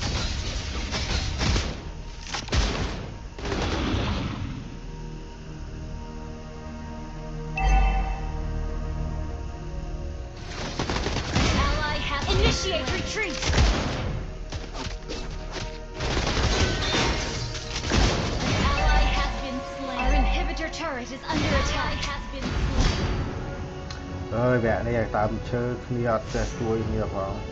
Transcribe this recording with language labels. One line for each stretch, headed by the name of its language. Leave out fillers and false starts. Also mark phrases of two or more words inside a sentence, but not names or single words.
English: Initiate retreat! An ally has been slain. Our inhibitor turret is under attack. Has been slain.
Khmer: អើយវគ្គនេះឲ្យតាមឈើគ្នាអត់ចេះជួយគ្នាផង